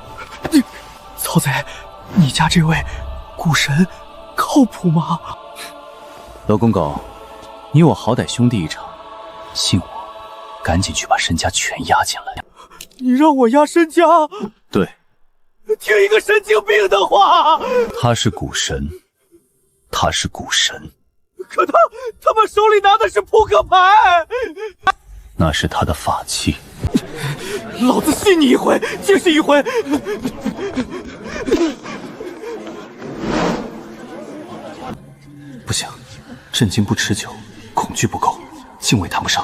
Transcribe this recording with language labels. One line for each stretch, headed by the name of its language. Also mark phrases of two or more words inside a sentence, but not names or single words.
Chinese: 曹賊，你家這位股神靠譜嗎？老公狗，你我好歹兄弟一場，信我，趕緊去把身家全押進來。你讓我押身家？對，聽一個神經病的話。他是股神，他是股神。可他們手裡拿的是撲克牌，那是他的法器。老子信你一回就是一回。不行，震驚不持久，恐懼不夠，敬畏談不上。